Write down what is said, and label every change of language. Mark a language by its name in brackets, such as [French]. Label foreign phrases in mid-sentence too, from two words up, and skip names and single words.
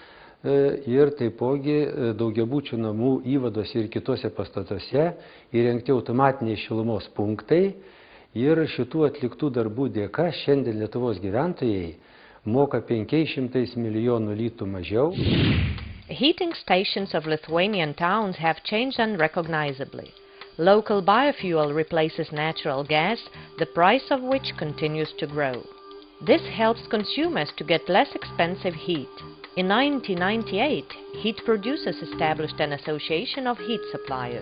[Lithuanian] Ir taipogi daugiabučių namų įvaduose ir kitose pastatuose įrengti automatiniai šilumos punktai. Ir šitų atliktų darbų dėka šiandien Lietuvos gyventojai moka 500 milijonų litų mažiau. [English] Heating stations of Lithuanian towns have changed unrecognizably. Local biofuel replaces natural gas, the price of which continues to grow. This helps consumers to get less expensive heat. In 1998, Heat Producers established an association of heat suppliers.